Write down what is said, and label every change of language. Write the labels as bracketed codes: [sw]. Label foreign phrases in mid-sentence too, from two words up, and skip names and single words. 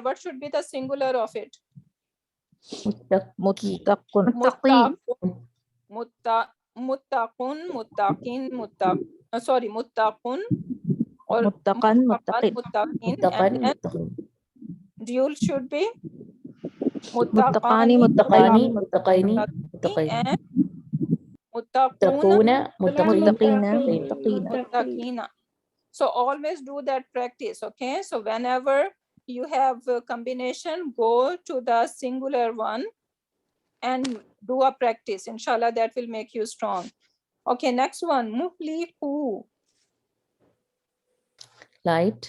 [en] What should be the singular of it? Muttaqi. Muttaqun. [ar] متقون متقين, [en] sorry, muttaqun or [ar] متقان متقين. [en] muttaqin. Muttaqan. And Muttaqin. dual should be Muttaqani, Muttaqani. muttaqini. [ar] متقيين متقيين. [en] and muttaquna, Muttaquna. Muttaqin. Muttaqina, Muttaqin. muttaqina. muttaqina. So always do that practice. Okay. So whenever you have a combination, go to the singular one and do a practice. Inshallah, that will make you strong. Okay, next one. Muhliku. Light.